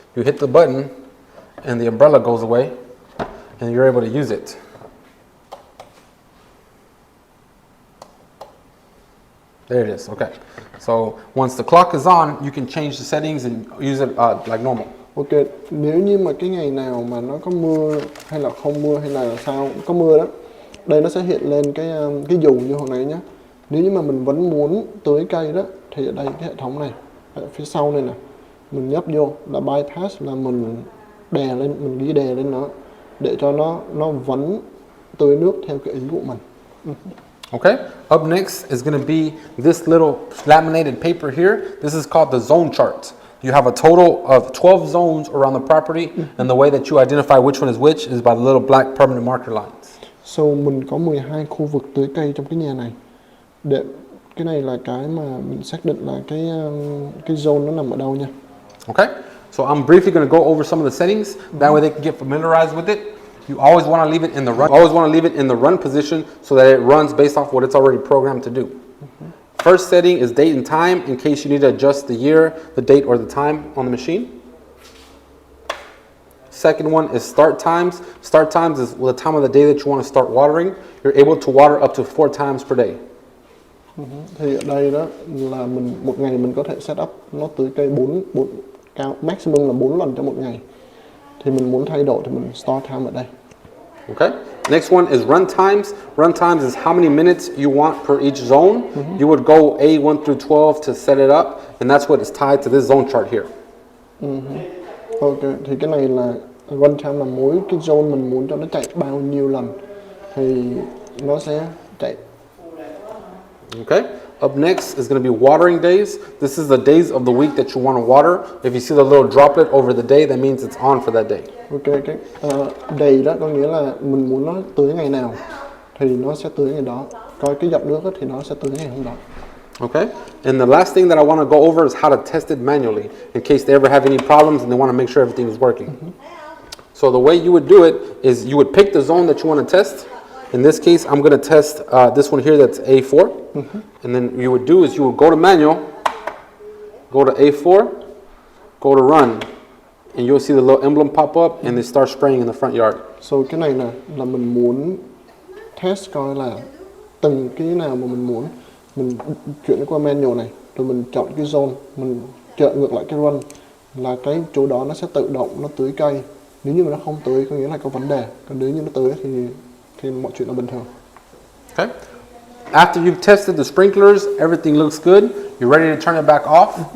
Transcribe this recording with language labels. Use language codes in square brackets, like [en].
[en] You hit the button and the umbrella goes away and you're able to use it. There it is, okay. So once the clock is on, you can change the settings and use it like normal. [vi] Ok, nếu như mà cái ngày nào mà nó có mưa hay là không mưa hay là sao, có mưa đó, đây nó sẽ hiện lên cái dù như hồi nãy nhé. Nếu như mà mình vẫn muốn tưới cây đó thì ở đây cái hệ thống này, ở phía sau này nè, mình nhấp vô là bypass, là mình đè lên, mình ghi đè lên nó để cho nó vẫn tưới nước theo cái ý của mình. [en] Okay, up next is going to be this little laminated paper here. This is called the zone chart. You have a total of 12 zones around the property, and the way that you identify which one is which is by the little black permanent marker lines. [vi] So mình có 12 khu vực tưới cây trong cái nhà này. Để cái này là cái mà mình xác định là cái zone nó nằm ở đâu nha. [en] Okay, so I'm briefly going to go over some of the settings. That way they can get familiarized with it. You always want to leave it in the run. Always want to leave it in the run position so that it runs based off what it's already programmed to do. First setting is date and time in case you need to adjust the year, the date, or the time on the machine. Second one is start times. Start times is the time of the day that you want to start watering. You're able to water up to 4 times per day. [vi] Thì ở đây đó là một ngày mình có thể set up nó tưới cây 4 cao maximum là 4 lần trong một ngày. Thì mình muốn thay đổi thì mình start time ở đây. [en] Okay. Next one is run times. Run times is how many minutes you want per each zone. You would go A1 through 12 to set it up, and that's what is tied to this zone chart here. [vi] Ok, thì cái này là run time là mỗi cái zone mình muốn cho nó chạy bao nhiêu lần thì nó sẽ chạy. [en] Okay. Up next is going to be watering days. This is the days of the week that you want to water. If you see the little droplet over the day, that means it's on for that day. [vi] Ok, cái day đó có nghĩa là mình muốn nó tưới ngày nào thì nó sẽ tưới ngày đó. Coi cái giọt nước đó, thì nó sẽ tưới ngày hôm đó. [en] Okay. And the last thing that I want to go over is how to test it manually in case they ever have any problems and they want to make sure everything is working. So the way you would do it is you would pick the zone that you want to test. In this case, I'm going to test this one here that's A4. And then you would do is you would go to manual, go to A4, go to run, and you'll see the little emblem pop up and they start spraying in the front yard. [vi] So cái này là mình muốn test coi là từng cái nào mà mình muốn. Mình chuyển qua manual này, rồi mình chọn cái zone, mình chọn ngược lại cái run, là cái chỗ đó nó sẽ tự động nó tưới cây. Nếu như mà nó không tưới có nghĩa là có vấn đề, còn nếu như nó tưới thì mọi chuyện là bình thường. [en] Okay. After you've tested the sprinklers, everything looks good. You're ready to turn it back off.